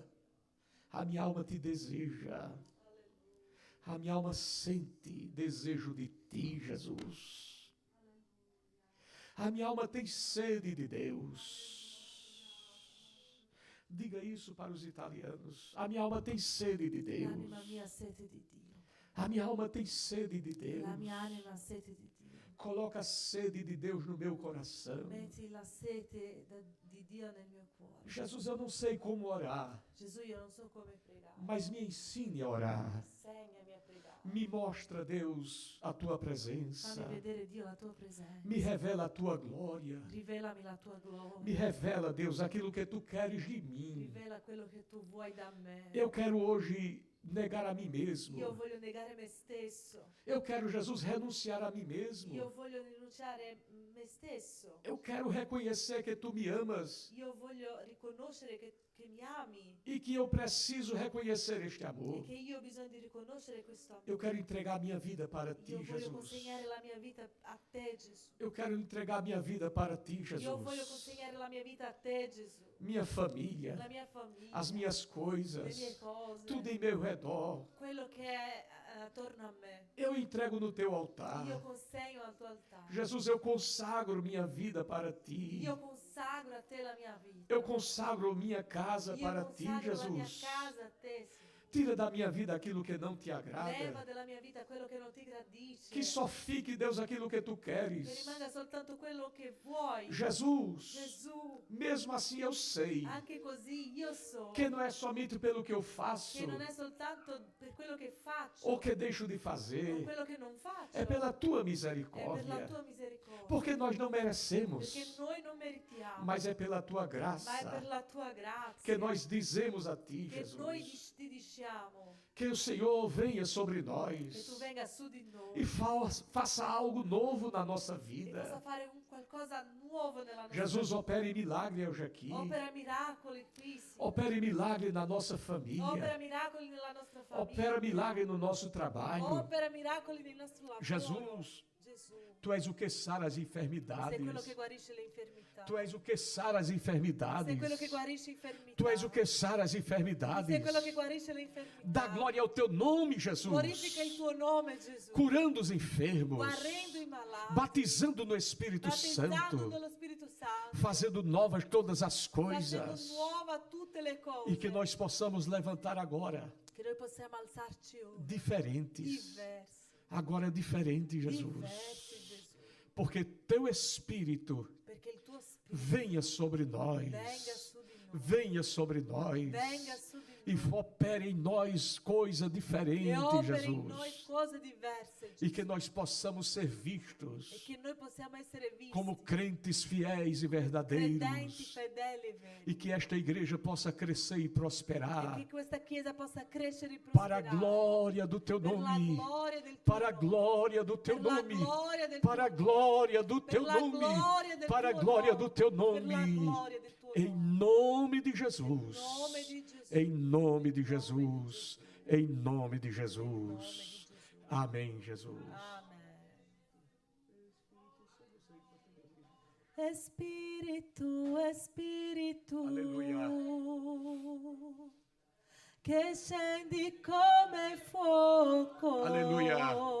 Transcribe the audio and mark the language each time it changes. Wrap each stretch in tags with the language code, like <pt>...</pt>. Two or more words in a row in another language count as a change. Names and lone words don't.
<pt>A minha alma te deseja. A minha alma sente desejo de ti, Jesus. A minha alma tem sede de Deus. Diga isso para os italianos. A minha alma tem sede de Deus.</pt> <it>L'anima mia ha sete di Dio.</it> <pt>A minha alma tem sede de Deus.</pt> <it>La mia anima ha sete di Dio.</it> <pt>Coloca a sede de Deus no meu coração.</pt> <it>Metti la sete di Dio nel mio cuore.</it> <pt>Jesus, eu não sei como orar,</pt> <it>Gesù, io non so come pregare.</it> <pt>mas me ensine a orar.</pt> <it>Insegnami a pregare.</it> <pt>Me mostra, Deus, a tua presença.</pt> <it>Fammi vedere, Dio, la tua presenza.</it> <pt>Me revela a tua glória.</pt> <it>Rivelami la tua gloria.</it> <pt>Me revela, Deus, aquilo que tu queres de mim.</pt> <it>Rivela quello che tu vuoi da me.</it> <pt>Eu quero hoje negar a mim mesmo.</pt> <it>Io voglio negare me stesso.</it> <pt>Eu quero, Jesus, renunciar a mim mesmo.</pt> <it>Io voglio rinunciare me stesso.</it> <pt>Eu quero reconhecer que tu me amas</pt> <it>Io voglio riconoscere che mi ami</it> <pt>e que eu preciso reconhecer este</pt> <it>e</it> <pt>amor.</pt> <it>che io ho bisogno di riconoscere questo amore.</it> <pt>Eu quero entregar a minha vida para ti,</pt> <it>Io voglio</it> <pt>Jesus.</pt> <it>consegnare la mia vita a te, Gesù.</it> <pt>Eu quero entregar a minha vida para ti,</pt> <it>Io voglio</it> <pt>Jesus.</pt> <it>consegnare la mia vita a te, Gesù.</it> <pt>Minha família,</pt> <it>La mia famiglia,</it> <pt>as minhas</pt> <it>le</it> <pt>coisas,</pt> <it>mie cose,</it> <pt>tudo em meu redor.</pt> <it>quello che è attorno a me.</it> <pt>Eu entrego no teu altar.</pt> <it>Io consegno al tuo altare.</it> <pt>Jesus, eu consagro minha vida para ti.</pt> <it>Io consagro a te la mia vita.</it> <pt>Eu consagro minha casa</pt> <it>Io</it> <pt>para ti,</pt> <it>consagro la mia</it> <pt>Jesus.</pt> <it>casa a te, Signore.</it> <pt>Tira da minha vida aquilo que não te</pt> <it>Leva</it> <pt>agrada.</pt> <it>dalla mia vita quello che non ti gradisce.</it> <pt>Que só fique, Deus, aquilo que tu</pt> <it>Che</it> <pt>queres.</pt> <it>rimanga soltanto quello che vuoi.</it> <pt>Jesus,</pt> <it>Gesù,</it> <pt>mesmo assim eu sei</pt> <it>anche così io so</it> <pt>que não é somente pelo que eu faço</pt> <it>che non è soltanto per quello che faccio</it> <pt>ou que deixo de</pt> <it>o</it> <pt>fazer,</pt> <it>quello che non faccio,</it> <pt>é pela tua</pt> <it>è per la</it> <pt>misericórdia.</pt> <it>tua misericordia.</it> <pt>Porque nós não merecemos,</pt> <it>Perché noi non meritiamo,</it> <pt>mas é pela tua</pt> <it>ma è per</it> <pt>graça</pt> <it>la tua grazia</it> <pt>que nós dizemos a ti,</pt> <it>che noi</it> <pt>Jesus,</pt> <it>ti diciamo</it> <pt>que o Senhor venha sobre</pt> <it>che tu</it> <pt>nós</pt> <it>venga su di noi</it> <pt>e faça algo novo na nossa</pt> <it>e possa</it> <pt>vida.</pt> <it>fare qualcosa nuovo nella nostra</it> <pt>Jesus,</pt> <it>vita.</it> <pt>opere milagre hoje aqui.</pt> <it>Opera miracoli qui, Signore.</it> <pt>Opere milagre na nossa família.</pt> <it>Opera miracoli nella nostra famiglia.</it> <pt>Opera milagre no nosso trabalho.</pt> <it>Opera miracoli nel nostro lavoro.</it> <pt>Jesus,</pt> <it>Gesù,</it> <pt>tu és o que sara as</pt> <it>sei quello</it> <pt>enfermidades.</pt> <it>che guarisce le infermità.</it> <pt>Tu és o que sara as</pt> <it>Sei</it> <pt>enfermidades.</pt> <it>quello che guarisce infermità.</it> <pt>Tu és o que sara as</pt> <it>Sei</it> <pt>enfermidades.</pt> <it>quello che guarisce le infermità.</it> <pt>Dá glória ao teu nome, Jesus.</pt> <it>Glorifica il tuo nome, Gesù.</it> <pt>Curando os enfermos.</pt> <it>Guarendo i malati.</it> <pt>Batizando no Espírito</pt> <it>Battezzando</it> <pt>Santo.</pt> <it>nello Spirito Santo.</it> <pt>Fazendo novas todas as</pt> <it>Facendo</it> <pt>coisas.</pt> <it>nuova tutte le cose.</it> <pt>E que nós possamos levantar agora</pt> <it>Che noi possiamo alzarci ora.</it> <pt>diferentes.</pt> <it>Diversi.</it> <pt>Agora diferente,</pt> <it>Diversi,</it> <pt>Jesus.</pt> <it>Gesù.</it> <pt>Porque teu Espírito</pt> <it>Perché il tuo Spirito</it> <pt>venha sobre nós.</pt> <it>venga su di noi.</it> <pt>Venha sobre nós.</pt> <it>Venga su di noi.</it> <pt>e opere em nós coisa</pt> <it>e</it> <pt>diferente,</pt> <it>opera in noi</it> <pt>Jesus.</pt> <it>cose diverse,</it> <pt>E</pt> <it>Gesù.</it> <pt>que nós possamos ser</pt> <it>E</it> <pt>vistos</pt> <it>che noi possiamo essere visti</it> <pt>como crentes fiéis e</pt> <it>credenti</it> <pt>verdadeiros.</pt> <it>fedeli e veri.</it> <pt>E que esta igreja possa crescer e</pt> <it>E</it> <pt>prosperar</pt> <it>che questa chiesa possa crescere e</it> <pt>para a</pt> <it>prosperare</it> <pt>glória do teu</pt> <it>per la</it> <pt>nome.</pt> <it>gloria del tuo</it> <pt>Para a</pt> <it>nome,</it> <pt>glória do teu</pt> <it>per la</it> <pt>nome.</pt> <it>gloria del</it> <pt>Para a</pt> <it>tuo nome,</it> <pt>glória do</pt> <it>per</it> <pt>teu</pt> <it>la</it> <pt>nome.</pt> <it>gloria del</it> <pt>Para a</pt> <it>tuo</it> <pt>glória</pt> <it>nome,</it> <pt>do teu</pt> <it>per la</it> <pt>nome.</pt> <it>gloria del tuo</it> <pt>Em</pt> <it>nome.</it> <pt>nome de</pt> <it>Nel</it> <pt>Jesus.</pt> <it>nome di Gesù.</it> <pt>Em nome de</pt> <it>Em nome di</it> <pt>Jesus. Em nome de Em nome Jesus.</pt> <it>di Gesù.</it> <pt>Amém, Jesus.</pt> <it>Amen. Spirito, Spirito, Alleluia. che scendi come fuoco, Alleluia.</it>